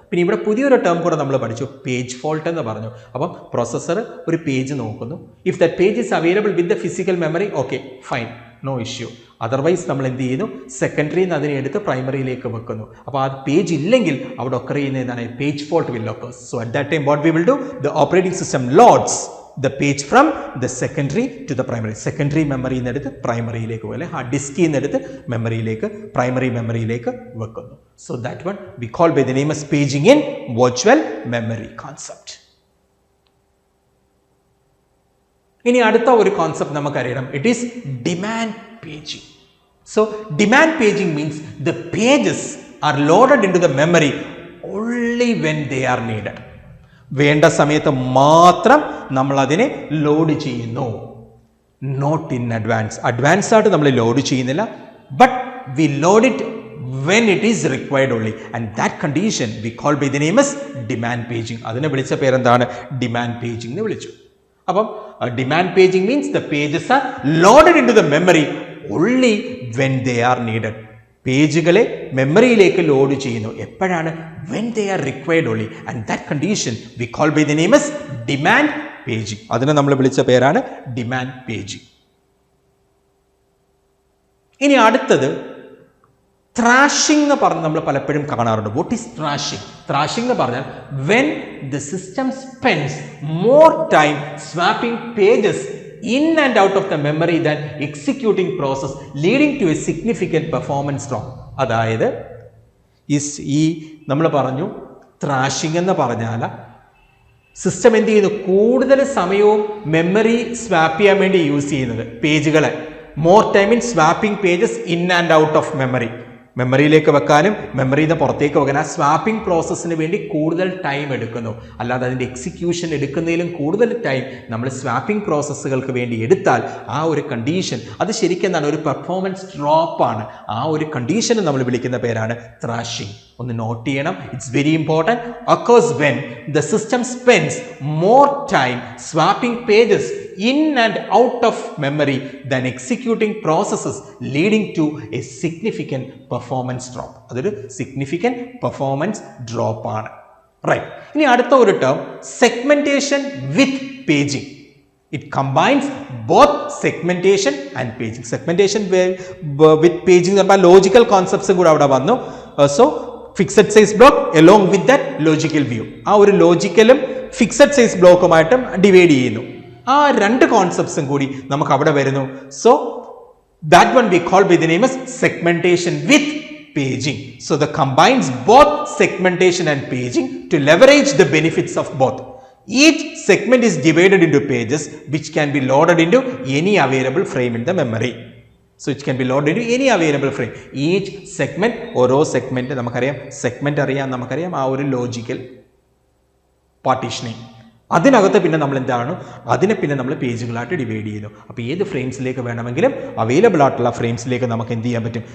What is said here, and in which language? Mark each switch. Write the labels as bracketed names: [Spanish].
[Malayalam] പിന്നെ ഇവിടെ പുതിയൊരു ടേം കൂടെ നമ്മൾ പഠിച്ചു, പേജ് ഫോൾട്ട് എന്ന് പറഞ്ഞു. അപ്പം പ്രോസസ്സർ ഒരു പേജ് നോക്കുന്നു. [English] If that page is available with the physical memory, okay fine, no issue. [Malayalam] Otherwise നമ്മൾ എന്ത് ചെയ്യുന്നു? സെക്കൻഡറിയിൽ നിന്ന് അതിനെ എടുത്ത് പ്രൈമറിയിലേക്ക് വെക്കുന്നു. അപ്പോൾ ആ പേജ് ഇല്ലെങ്കിൽ അവിടെ ഒക്കർ ചെയ്യുന്ന എന്താണ്? [English] Page fault will occur. So at that time what we will do? The operating system loads the page from the secondary to the primary. [Malayalam] Secondary memory എന്നെടുത്ത് പ്രൈമറിയിലേക്ക് പോലെ ഹാർഡ് ഡിസ്കിൽ നിന്നെടുത്ത് മെമ്മറിയിലേക്ക് പ്രൈമറി മെമ്മറിയിലേക്ക് വെക്കുന്നു. [English] So that one we call by the name as paging in virtual memory concept. [Malayalam] ഇനി അടുത്ത ഒരു concept നമുക്കറിയണം. [English] It is demand paging. So demand paging means the pages are loaded into the memory only when they are needed. [Malayalam] വേണ്ട സമയത്ത് മാത്രം നമ്മൾ അതിനെ load ചെയ്യുന്നു. [English] Not in advance. [Malayalam] Advance ആയിട്ട് നമ്മൾ ലോഡ് ചെയ്യുന്നില്ല. [English] But we load it when it is required only. And that condition we call by the name as demand paging. [Malayalam] അതിനെ വിളിച്ച പേരെന്താണ്? ഡിമാൻഡ് പേജിംഗ് എന്ന് വിളിച്ചു. അപ്പം [English] Demand paging means the pages are loaded into the memory only when they are needed. [Malayalam] പേജുകളെ മെമ്മറിയിലേക്ക് load ചെയ്യുന്നു എപ്പോഴാണ്? [English] when they are required only, and that condition we call by the name as demand paging. [Malayalam] അതിനെ നമ്മൾ വിളിച്ച പേരാണ് demand paging. ഇനി അടുത്തത് thrashing എന്ന് പറഞ്ഞ് നമ്മൾ പലപ്പോഴും കാണാറുണ്ട്. [English] What is thrashing? [Malayalam] ത്രാഷിംഗ് എന്ന് പറഞ്ഞാൽ [English] when the system spends more time swapping pages in and out of the memory than executing process, leading to a significant performance drop. [Malayalam] അതായത് ഈ നമ്മൾ പറഞ്ഞു ത്രാഷിംഗ് എന്ന് പറഞ്ഞാൽ സിസ്റ്റം എന്ത് ചെയ്യുന്നു? കൂടുതൽ സമയവും മെമ്മറി സ്വാപ്പ് ചെയ്യാൻ വേണ്ടി യൂസ് ചെയ്യുന്നത് പേജുകളെ. [English] More time in swapping pages in and out of memory. [Malayalam] മെമ്മറിയിലേക്ക് വെക്കാനും മെമ്മറിയിൽ നിന്ന് പുറത്തേക്ക് വെക്കാൻ ആ സ്വാപ്പിംഗ് പ്രോസസ്സിന് വേണ്ടി കൂടുതൽ ടൈം എടുക്കുന്നു. അല്ലാതെ അതിൻ്റെ എക്സിക്യൂഷൻ എടുക്കുന്നതിലും കൂടുതൽ ടൈം നമ്മൾ സ്വാപ്പിംഗ് പ്രോസസ്സുകൾക്ക് വേണ്ടി എടുത്താൽ ആ ഒരു കണ്ടീഷൻ അത് ശരിക്കും എന്താണ്? ഒരു പെർഫോമൻസ് ഡ്രോപ്പാണ്. ആ ഒരു കണ്ടീഷന് നമ്മൾ വിളിക്കുന്ന പേരാണ് ത്രാഷിംഗ്. ഒന്ന് നോട്ട് ചെയ്യണം. [English] It's very important. occurs when the system spends more time swapping pages in and out of memory than executing processes, leading to a significant performance drop. [Malayalam] അതൊരു significant performance drop ആണ്. [English] Right. [Malayalam] ഇനി അടുത്ത ഒരു term segmentation with paging. [English] It combines both segmentation and paging. [Malayalam] Segmentation with paging എന്ന് പറഞ്ഞാൽ logical കോൺസെപ്റ്റ്സും കൂടെ അവിടെ വന്നു. [English] So fixed size block along with that logical view. [Malayalam] ആ ഒരു ലോജിക്കലും ഫിക്സഡ് സൈസ് ബ്ലോക്കുമായിട്ടും ഡിവൈഡ് ചെയ്യുന്നു. ആ രണ്ട് കോൺസെപ്റ്റ്സും കൂടി നമുക്ക് അവിടെ വരുന്നു. [English] So that one we call by the name as segmentation with paging. So the combines both segmentation and paging to leverage the benefits of both. Each segment is divided into pages which can be loaded into any available frame in the memory. So it can be loaded into any available frame. [Malayalam] Each segment, ഓരോ segment നമുക്കറിയാം, segment അറിയാം, നമുക്കറിയാം ആ ഒരു logical partitioning. അതിനകത്ത് പിന്നെ നമ്മൾ എന്താണ്? അതിനെ പിന്നെ നമ്മൾ പേജുകളായിട്ട് ഡിവൈഡ് ചെയ്യുന്നു. അപ്പോൾ ഏത് ഫ്രെയിംസിലേക്ക് വേണമെങ്കിലും അവൈലബിൾ ആയിട്ടുള്ള ഫ്രെയിംസിലേക്ക് നമുക്ക് എന്ത് ചെയ്യാൻ പറ്റും?